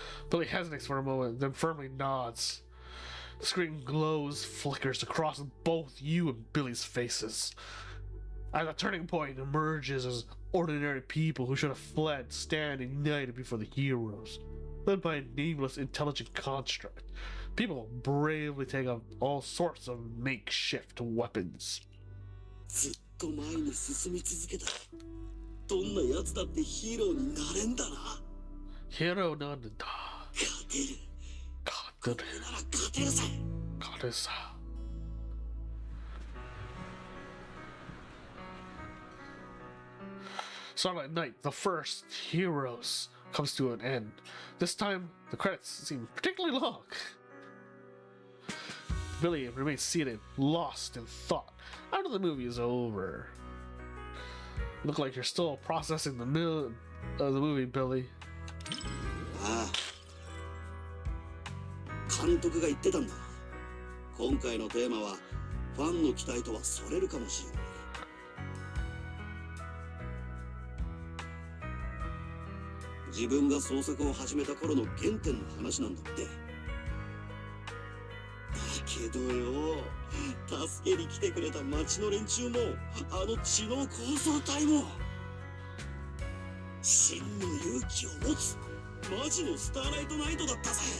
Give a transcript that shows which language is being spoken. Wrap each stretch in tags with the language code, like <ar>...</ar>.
<en>Billy hesitates for a moment, then firmly nods. The screen glows, flickers across both you and Billy's faces. As a turning point emerges as ordinary people who should have fled stand united before the heroes, led by a nameless intelligent construct. People bravely take up all sorts of makeshift weapons.</en> <ja>ずっと前に進み続けた。どんな奴だってヒーローになれんだな。 Heroなんだ。勝てる。勝てる。これなら勝てるぜ。勝てるさ。</ja> <en>Starlight Night, the first heroes, comes to an end. This time, the credits seem particularly long. Billy remains seated, lost in thought, after the movie is over. Look like you're still processing the middle of the movie, Billy.</en> <ja>ああ、監督が言ってたんだ。今回のテーマはファンの期待とはそれるかもしれない。自分が創作を始めた頃の原点の話なんだって。だけどよ、助けに来てくれた町の連中も、あの知能構想体も、真の勇気を持つマジのスターライトナイトだったぜ。</ja>